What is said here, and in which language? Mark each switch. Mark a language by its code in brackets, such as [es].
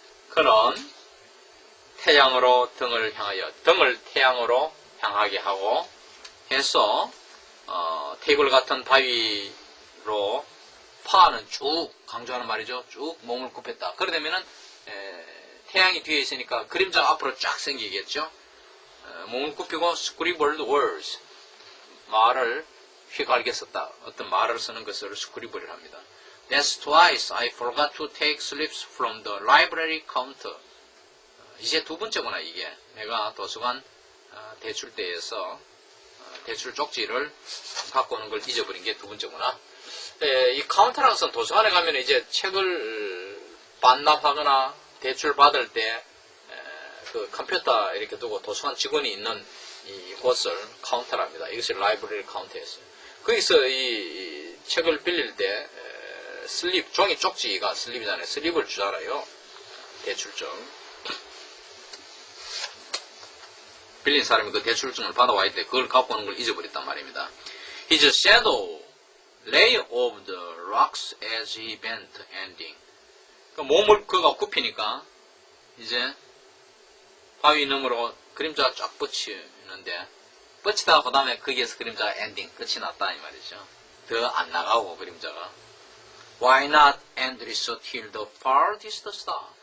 [ko] 그는 태양으로 등을 태양으로 향하게 하고 해서 테이블 같은 바위로 파는 쭉 강조하는 말이죠. 쭉 몸을 굽혔다. 그러려면은 태양이 뒤에 있으니까 그림자가 앞으로 쫙 생기겠죠. 몸을 굽히고 [en] scribbled words [ko] 말을 휘갈게 썼다. 어떤 말을 쓰는 것을 scribble을 합니다. [en] That's twice I forgot to take slips from the library counter. [ko] 이제 두 번째구나 이게. 내가 도서관 대출대에서 대출 쪽지를 갖고 오는 걸 잊어버린 게 두 번째구나. 이 카운터라는 것은 도서관에 가면 이제 책을 반납하거나 대출 받을 때 그 컴퓨터 이렇게 두고 도서관 직원이 있는 이 곳을 카운터랍니다. 이것이 라이브러리 카운터였어요. 거기서 이 책을 빌릴 때 슬립, 종이 쪽지가 슬립이잖아요. 슬립을 주잖아요. 대출증. 빌린 사람이 그 대출증을 받아와 있대. 그걸 갖고 오는 걸 잊어버렸단 말입니다. [en] His shadow lay over the rocks as he bent ending. [ko] 그 몸을 그가 굽히니까 이제 바위 너머로 그림자가 쫙 뻗치는데 뻗치다가 그 다음에 거기에서 그림자가 엔딩 끝이 났다 이 말이죠. 더 안 나가고 그림자가. [en] Why not endless till the farthest star?